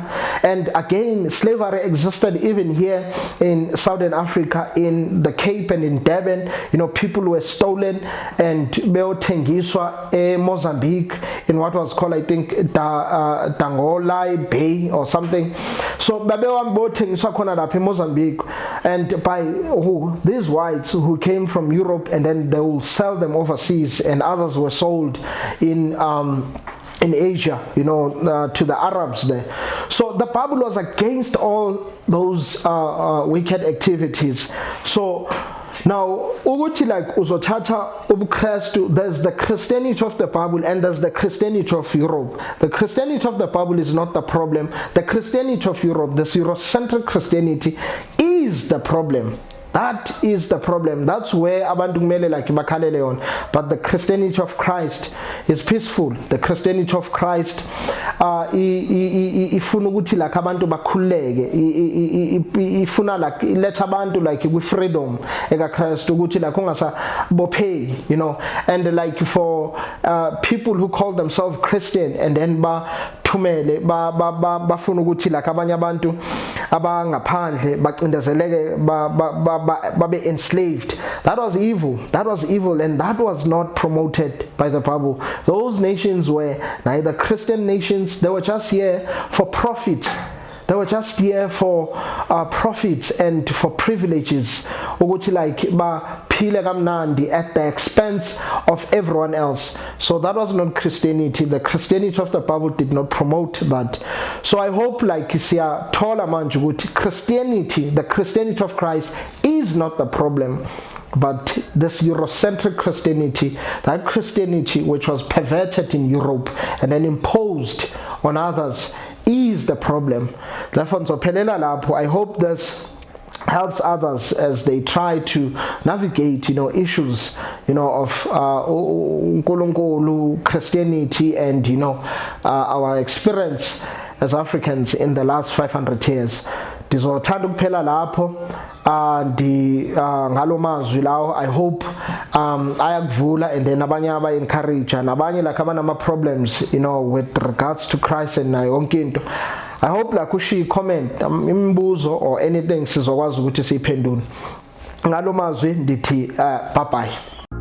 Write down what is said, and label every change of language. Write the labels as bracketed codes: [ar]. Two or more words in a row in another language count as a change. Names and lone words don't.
[en] And again, slavery existed even here in Southern Africa, in the Cape and in Durban. People were stolen and beothengiswa in Mozambique, in what was called, I think, Dangolai Bay or something. So [zu] beothengiswa khona lapha [en] in Mozambique, and by these whites who came from Europe, and then they will sell them overseas, and others were sold in Asia, to the Arabs there. So the Bible was against all those wicked activities. So now, there's the Christianity of the Bible and there's the Christianity of Europe. The Christianity of the Bible is not the problem. The Christianity of Europe, the Eurocentric Christianity, is the problem. That is the problem. That's where [zu] abantu kumele bakhalele [en] on. But the Christianity of Christ is peaceful. The Christianity of Christ [zu] ifuna ukuthi abantu bakhuleke, ifuna iletha abantu [en] with freedom [zu] eka Christ ukuthi ungasabopheki, [en] and for people who call themselves Christian and then [zu] thumele bafuna ukuthi abanye abantu abangaphandle bacindezeleke babe [en] enslaved. That was evil, and that was not promoted by the Bible. Those nations were neither Christian nations. They were just here for profits. They were just here for profits and for privileges, [zu] ukuthi baphile kamnandi [en] at the expense of everyone else. So that was not Christianity. The Christianity of the Bible did not promote that. So I hope [zu] siyathola manje ukuthi [en] Christianity, the Christianity of Christ, is not the problem. But this Eurocentric Christianity, that Christianity which was perverted in Europe and then imposed on others, is the problem. Therefore, I hope this helps others as they try to navigate, issues, of Nkulunkulu, Christianity, and our experience as Africans in the last 500 years. [xh] Ndizothanda ukuphela lapho ngalo mazwi lawo. [en] I hope ayakuvula, and then [zu] abanye aba-encourage, nabanye abanama [en] problems with regards to Christ and [zu] yonke into. [en] I hope [zu] ushiye comment, imibuzo [en] or anything [zu] sizokwazi ukuthi siyiphendule. [xh] Ngalo mazwi ndithi [en] bye bye.